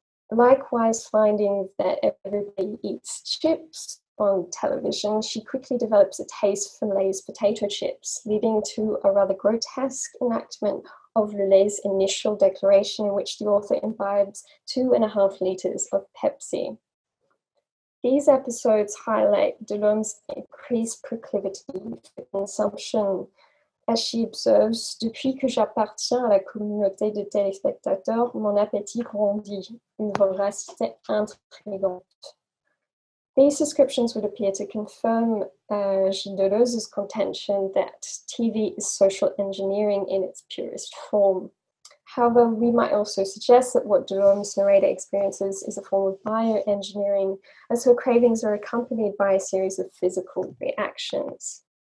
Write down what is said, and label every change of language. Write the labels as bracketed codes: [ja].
[en] Likewise, finding that everybody eats chips on television, she quickly develops a taste for Lay's potato chips, leading to a rather grotesque enactment of Lay's initial declaration, in which the author imbibes 2.5 liters of Pepsi. These episodes highlight Delaume's increased proclivity for consumption. As she observes, [fr] depuis que j'appartiens à la communauté de téléspectateurs, mon appétit grandit, une voracité intrigante. [en] These descriptions would appear to confirm Deleuze's contention that TV is social engineering in its purest form. However, we might also suggest that what Delaume's narrator experiences is a form of bioengineering, as her cravings are accompanied by a series of physical reactions.